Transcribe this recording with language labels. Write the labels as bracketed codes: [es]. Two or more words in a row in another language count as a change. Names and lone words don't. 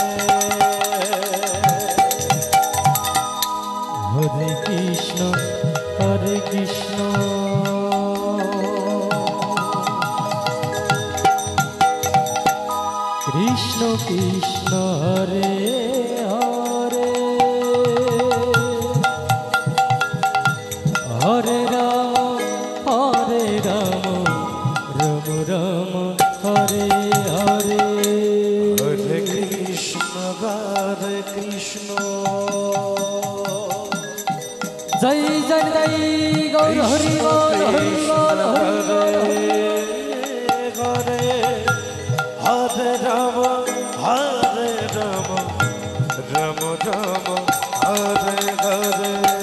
[sa] Hare Krishna, Hare Krishna, Krishna Krishna, Hare Hare, Hare Rama, Hare Rama, Rama Rama, Hare Hare, Hare Krishna, হরে কৃষ্ণ [bn] জয় জয় জয় গৌর হরি বল হরি বল হরি বল [sa] হরে হরে রাম হরে রাম রাম রাম হরে হরে